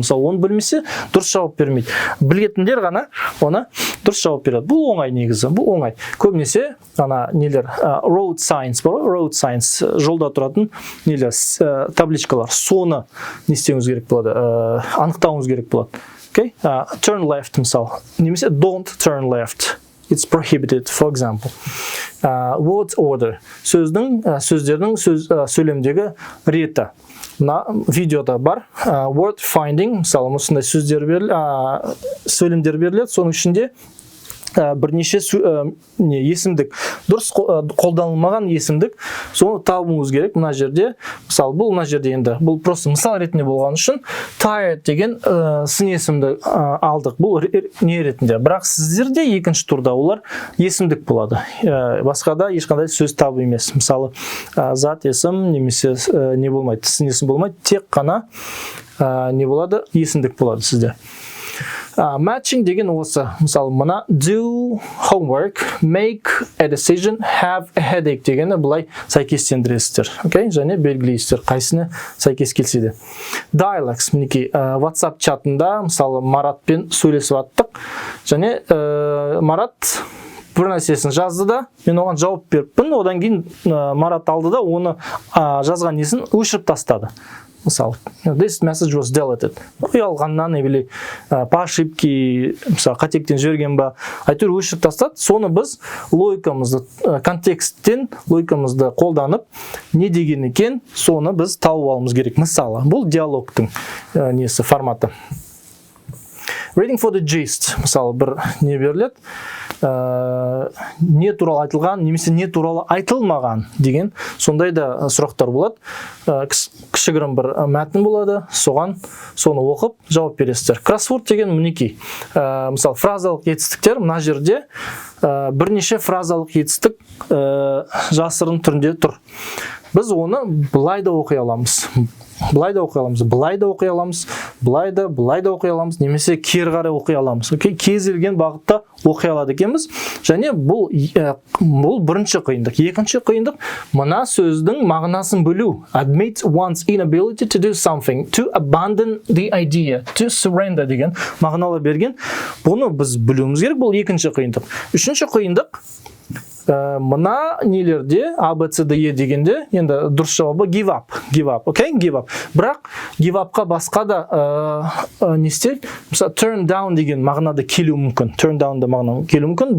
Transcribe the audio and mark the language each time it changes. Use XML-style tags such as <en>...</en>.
<kk>Мысалы, оны білмесе, дұрыс жауап бермейді. Білетіндер ғана оны дұрыс жауап береді. Бұл оңай негізі, бұл оңай. Көбінесе ана нелер, road signs бар, road signs, жолда тұратын нелер, табличкалар, соны не істеуіміз керек болады, анықтауымыз керек болады. Okay?</kk> <en>Turn left,</en> <kk>мысалы, немесе</kk> <en>don't turn left. It's prohibited, for example. Word order.</en> <kk>Сөздердің сөйлемдегі реті. Мына видеода бар. Word finding, мысалы, осындай сөйлемдер беріледі. Соның ішінде бірнеше есімдік, дұрыс қолданылмаған есімдік, соны табуымыз керек. Мына жерде, мысалы, бұл мына жерде енді, бұл просто мысал ретінде болған үшін tired деген сын есімді алдық. Бұл не ретінде. Бірақ сіздерде екінші турда олар есімдік болады. Басқада ешқандай сөз табу емес. Мысалы, зат есім немесе не болмайды, сын есім болмайды, тек қана не болады, есімдік болады сізде. Matching деген осы. Мысалы, мына</kk> <en>do homework, make a decision, have a headache</en> <kk>дегені бұлай сәйкестендіресіздер. Okay? Және белгілейсіздер, қайсыны сәйкес келсе де. Dialogues, мінекей, WhatsApp чатында, мысалы, Маратпен сөйлесіп аттық. Және Марат бір нәрсесін жазды да, мен оған жауап беріппін, одан кейін Марат алды да, оны жазған несін өшіріп тастады.</kk> <en>Мысалы, this message was deleted.</en> <kk>Ұялғаннан,</kk> <ru>или по ошибке,</ru> <kk>мысалы, қатектен жіберген ба, әйтеуір өшіріп тастады. Соны біз логикамызды, контексттен логикамызды қолданып, не деген екен, соны біз тауып алуымыз керек. Мысалы, бұл диалогтың несі, форматы.</kk> <en>Reading for the gist.</en> <kk>Мысалы, бір не беріледі. Не туралы айтылған, немесе не туралы айтылмаған деген сондай да сұрақтар болады. Кішігірім бір мәтін болады, соны оқып жауап бересіздер. Кроссворд деген мінекей. Мысалы, фразалық етістіктер мына жерде бірнеше фразалық етістік жасырын түрінде тұр. Біз оны былай да оқи аламыз. Былай да оқи аламыз, былай да оқи аламыз, былай да оқи аламыз, немесе кері қарай оқи аламыз. Кез келген бағытта оқи алады екенбіз. Және бұл бірінші қиындық. Екінші қиындық мына сөздің мағынасын білу.</kk> <en>Admit one's inability to do something, to abandon the idea, to surrender</en> <kk>деген мағыналы берген. Бұны біз білуіміз керек. Бұл екінші қиындық. Үшінші қиындық мына нелерде A, B, C, D, E дегенде енді дұрыс жауабы</kk> <en>give up, okay? Give up.</en> <kk>Бірақ give up-қа басқа да не істейді? Мысалы, turn down деген мағынада келу мүмкін. Turn down да мағынада келу мүмкін.</kk>